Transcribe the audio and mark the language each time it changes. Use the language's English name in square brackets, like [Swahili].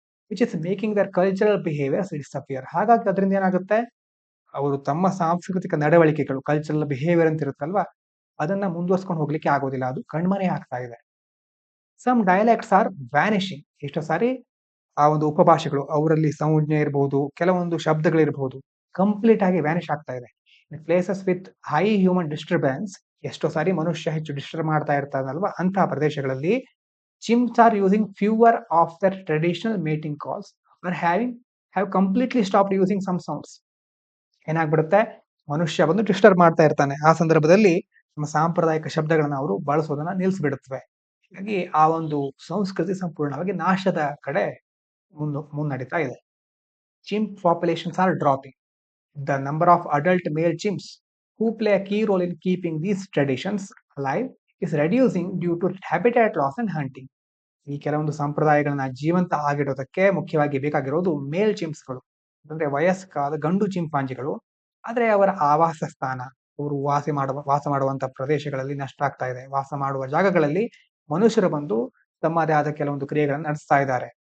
[English] Which is making their cultural behaviours disappear. [Kannada] ಹಾಗಾಗಿ ಅದರಿಂದ ಏನಾಗುತ್ತೆ, ಅವರು ತಮ್ಮ ಸಾಂಸ್ಕೃತಿಕ ನಡವಳಿಕೆಗಳು, ಕಲ್ಚರಲ್ ಬಿಹೇವಿಯರ್ ಅಂತ ಇರುತ್ತಲ್ವಾ, ಅದನ್ನ ಮುಂದುವರ್ಸ್ಕೊಂಡು ಹೋಗ್ಲಿಕ್ಕೆ ಆಗೋದಿಲ್ಲ, ಅದು ಕಣ್ಮರೆ ಆಗ್ತಾ ಇದೆ. [English] Some dialects are vanishing. [Kannada] ಎಷ್ಟೋ ಸಾರಿ ಆ ಒಂದು ಉಪಭಾಷೆಗಳು, ಅವರಲ್ಲಿ ಸಂಜ್ಞೆ ಇರಬಹುದು, ಕೆಲವೊಂದು ಶಬ್ದಗಳಿರಬಹುದು, ಕಂಪ್ಲೀಟ್ ಆಗಿ ವ್ಯಾನಿಶ್ ಆಗ್ತಾ ಇದೆ. [English] places with high human disturbance, [Kannada] ಎಷ್ಟೋ ಸಾರಿ ಮನುಷ್ಯ ಹೆಚ್ಚು ಡಿಸ್ಟರ್ಬ್ ಮಾಡ್ತಾ ಇರ್ತಾರಲ್ವಾ, ಅಂತಹ ಪ್ರದೇಶಗಳಲ್ಲಿ [English] chimps are using fewer of their traditional mating calls or have completely stopped using some sounds. [Kannada] ಏನಾಗ್ಬಿಡುತ್ತೆ, ಮನುಷ್ಯ ಬಂದು ಡಿಸ್ಟರ್ಬ್ ಮಾಡ್ತಾ ಇರ್ತಾನೆ, ಆ ಸಂದರ್ಭದಲ್ಲಿ ನಮ್ಮ ಸಾಂಪ್ರದಾಯಿಕ ಶಬ್ದಗಳನ್ನ ಅವರು ಬಳಸೋದನ್ನ ನಿಲ್ಲಿಸ್ಬಿಡುತ್ತವೆ. ಹೀಗಾಗಿ ಆ ಒಂದು ಸಂಸ್ಕೃತಿ ಸಂಪೂರ್ಣವಾಗಿ ನಾಶದ ಕಡೆ ಮುನ್ನಡೀತಾ ಇದೆ. [English] Chimp populations are dropping. The number of adult male chimps who play a key role in keeping these traditions alive is reducing due to habitat loss and hunting. [Kannada] ಈ ಕೆಲವೊಂದು ಸಂಪ್ರದಾಯಗಳನ್ನ ಜೀವಂತ ಆಗಿಡೋದಕ್ಕೆ ಮುಖ್ಯವಾಗಿ ಬೇಕಾಗಿರೋದು ಮೇಲ್ ಚಿಂಪ್ಸ್ಗಳು, ಅಂದ್ರೆ ವಯಸ್ಕಾದ ಗಂಡು ಚಿಂಪಾಂಜಿಗಳು. ಆದ್ರೆ ಅವರ ಆವಾಸ ಸ್ಥಾನ, ಅವರು ವಾಸ ಮಾಡುವಂತ ಪ್ರದೇಶಗಳಲ್ಲಿ ನಷ್ಟ ಆಗ್ತಾ ಇದೆ. ವಾಸ ಮಾಡುವ ಜಾಗಗಳಲ್ಲಿ ಮನುಷ್ಯರು ಬಂದು ತಮ್ಮದೇ ಆದ ಕೆಲವೊಂದು ಕ್ರಿಯೆಗಳನ್ನು ನಡೆಸ್ತಾ ಇದ್ದಾರೆ.